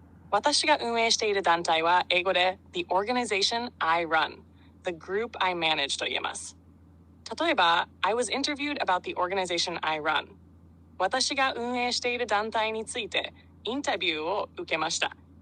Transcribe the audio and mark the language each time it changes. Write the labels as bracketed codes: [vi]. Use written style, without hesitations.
[ja] 私が運営している団体は英語で [en] The organization I run, the group I manage [ja] と言えます。 [en] 例えば、I was interviewed about the organization I run. [ja] 私が運営している団体についてインタビューを受けました。